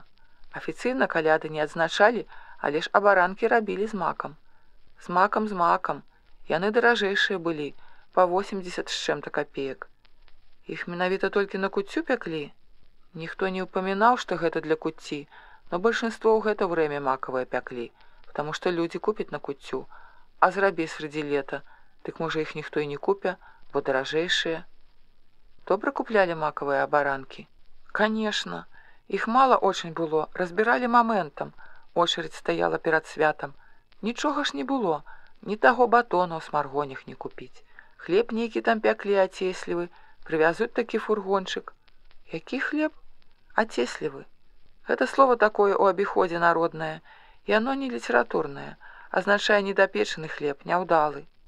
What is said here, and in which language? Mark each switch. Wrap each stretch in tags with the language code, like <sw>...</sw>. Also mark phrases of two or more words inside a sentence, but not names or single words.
<be>Афіцыйна каляды не адзначалі, але ж абаранкі рабілі з макам. З макам. Яны даражэйшыя былі, па 80 з чым-то капеек. Іх менавіта толькі на куццю пяклі. Ніхто не ўпамінаў, што гэта для куцці,</be> <ru>но большинство</ru> <be>ў гэта время макавыя пяклі, потому што людзі купяць на куццю, а зрабі среди лета, дык можа іх ніхто і не купя, бо даражэйшыя. Добра куплялі макавыя абаранкі? Конечно. Іх мала очень было, разбіралі моментам. Очередь стаяла перад святам. Нічога ж не было, ні таго батона ў смаргонях не купіць. Хлеб нейкі там пяклі ацеслівы, прывязуць такі фургончык. Які хлеб? Ацеслівы. Гэта слова такое ў абіходзе народнае, і оно не літаратурнае, азначае недапечаны хлеб, няўдалы.</be>